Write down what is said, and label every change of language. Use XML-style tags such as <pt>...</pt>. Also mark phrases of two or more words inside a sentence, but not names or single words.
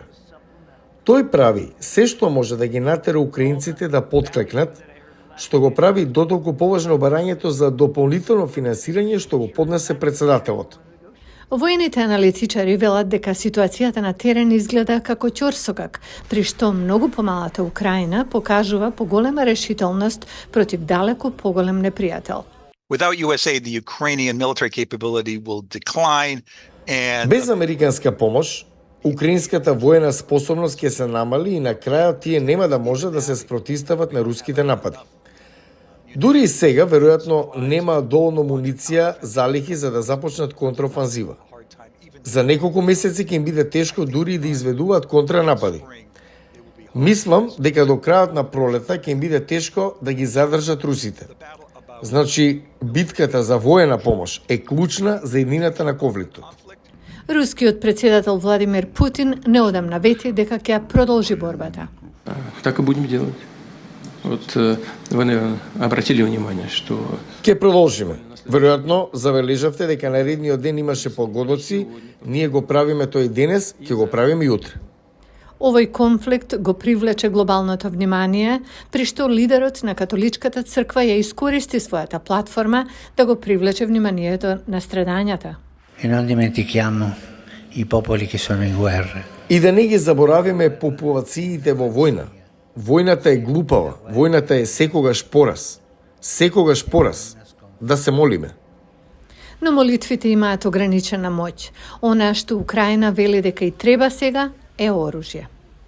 <mk>Тој прави се што може да ги натера украинците да потклекнат, што го прави дотолку поважно барањето за дополнително финансирање што го поднесе председателот. Воените аналитичари велат дека ситуацијата на терен изгледа како ќорсокак, при што многу помалата Украина покажува поголема решителност против далеку поголем непријател.</mk> <en>Without USA, the Ukrainian military capability will decline and</en> <mk>Без американска помош, украинската воена способност ќе се намали и на крајот тие нема да може да се спротивстават на руските напади. Дури и сега, веројатно, нема доволно муниција, залихи за да започнат контраофанзива. За неколку месеци ќе им биде тешко дури и да изведуваат контранапади. Мислам дека до крајот на пролета ќе им биде тешко да ги задржат русите. Значи, битката за воена помош е клучна за еднината на конфликтот. Рускиот председател Владимир Путин неодамна вети дека ќе продолжи борбата.</mk> <ru>Так и будем делать. Вот вы, наверное, обратили внимание, что...</ru> <mk>Ке продолжиме. Веројатно, забележавте дека наредниот ден имаше погодоци, ние го правиме тој денес, ќе го правиме и утре. Овој конфликт го привлече глобалното внимание, при што лидерот на католичката црква ја искористи својата платформа да го привлече вниманието на страдањата.</mk> <it>E non dimentichiamo i popoli che sono in guerra.</it> <mk>И да не ги заборавиме популациите во војна. Војната е глупава, војната е секогаш пораз. Секогаш пораз. Да се молиме. Но молитвите имаат ограничена моќ. Она што Украина вели дека и треба сега е оружје.</mk>